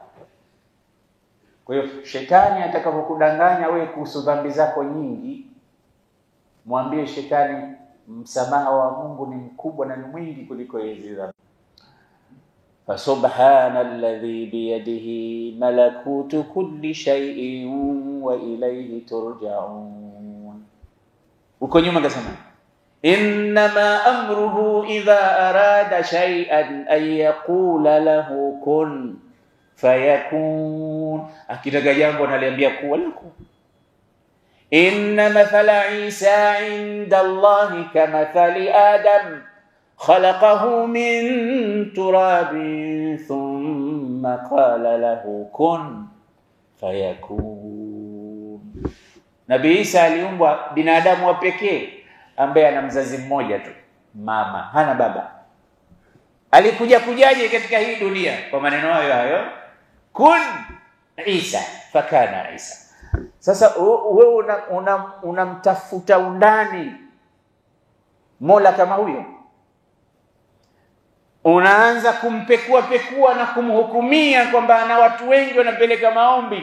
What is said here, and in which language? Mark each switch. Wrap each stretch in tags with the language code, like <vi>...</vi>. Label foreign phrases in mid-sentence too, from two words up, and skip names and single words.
<sw>Kwa hiyo shetani atakapokudanganya wewe kuhusu dhambi zako nyingi, mwambie shetani msamaha wa Mungu ni mkubwa na ni mwingi kuliko hizo dhambi.</sw> <ar>فسبحان الذي بيده ملكوت كل شيء وإليه ترجعون.</ar> <sw>Uko nyuma kasema</sw> <ar>إنما أمره إذا أراد شيئا أن يقول له كن فيكون.</ar> <sw>Akitaka jambo analiambia kuwa liko.</sw> <ar>إن مثل عيسى عند الله كمثل آدم خلقه من تراب ثم قال له كن فيكون.</ar> <sw>Nabii Isa aliumbwa binadamu wa pekee ambaye ana mzazi mmoja tu, mama, hana baba. Kujaje katika hii dunia? Kwa maneno hayo</sw> <ar>كن عيسى فكان عيسى.</ar> <sw>Sasa wewe unamtafuta undani Mola kama huyo, unaanza kumpekua na kumhukumia kwamba ana watu wengi wanapeleka maombi.</sw>